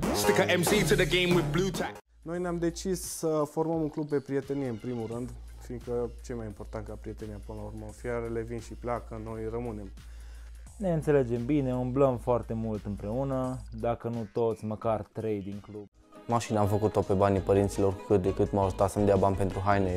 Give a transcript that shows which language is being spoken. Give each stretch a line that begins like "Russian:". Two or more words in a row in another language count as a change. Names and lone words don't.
English: Stick a MC to the game with blue tack.
Romanian: Noi ne-am decis să formăm un club pe prietenie în primul rând, fiindcă ce mai important ca prietenia până la urmă. Fiarele vin și pleacă, noi rămânem. Ne înțelegem bine, umblăm foarte mult împreună, dacă nu toți, măcar 3 din club. Mașina am făcut-o pe banii părinților, cât de cât m-au ajutat să-mi dea bani pentru haine.